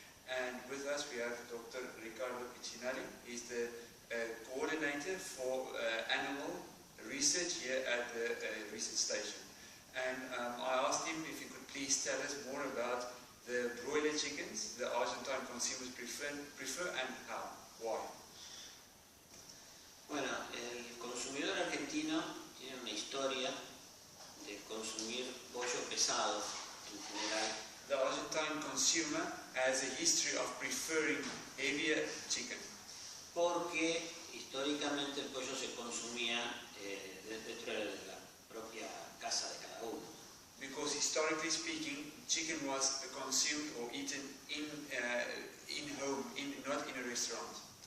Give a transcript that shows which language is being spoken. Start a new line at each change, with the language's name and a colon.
English: And with us, we have Dr. Ricardo Piccinali. He's the coordinator for animal research here at the research station. And I asked him if he could please tell us more about the broiler chickens the Argentine consumers prefer and how, why.
Spanish: Bueno, el consumidor argentino tiene una historia de consumir pollo pesado en general.
English: The Argentine consumer has a history of preferring heavier chicken.
Spanish: Porque históricamente el pollo se consumía dentro de la propia casa de cada uno.
English: Because historically speaking, chicken was consumed or eaten in home, not in a restaurant.